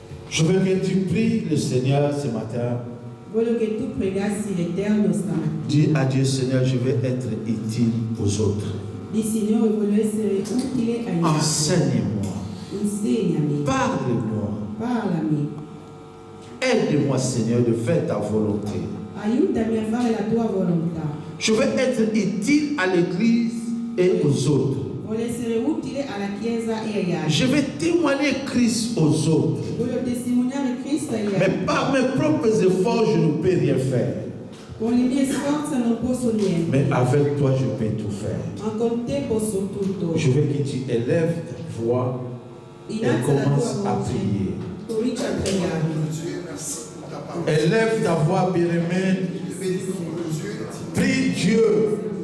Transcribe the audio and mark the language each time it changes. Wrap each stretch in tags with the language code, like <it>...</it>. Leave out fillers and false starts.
<fr>Je veux que tu pries le Seigneur ce matin.</fr> <it>Voglio che tu pregassi l'Eterno stamattina.</it> <fr>Dis à Dieu, Seigneur, je vais être utile aux autres.</fr> <it>Di Signore, voglio essere utile agli altri.</it> <fr>Enseigne-moi.</fr> <it>Insegnami,</it> <fr>Parle-moi.</fr> <it>parlami,</it> <fr>Aide-moi, Seigneur, de faire ta volonté.</fr> <it>aiutami a fare la tua volontà.</it> <fr>Je veux être utile à l'Église et aux autres.</fr> <it>Voglio essere utile alla Chiesa e agli altri.</it> <fr>Je vais témoigner Christ aux autres.</fr> <it>Voglio testimoniare Cristo agli</it> <fr>Mais</fr> <it>altri.</it> <fr>par mes propres efforts, je ne peux rien faire.</fr> <it>Con le mie sforze non posso niente,</it> <fr>Mais avec toi, je peux tout faire.</fr> <it>ma con te posso tutto.</it> <fr>Je veux que tu élèves ta voix et</fr> <it>Innalza la</it> <fr>commence</fr> <it>tua</it> <fr>à</fr> <it>voce,</it> <fr>prier.</fr> <it>comincia a pregare.</it> <fr>Dieu, merci pour ta parole. Élève ta voix, bien-aimé. Prie Dieu.</fr>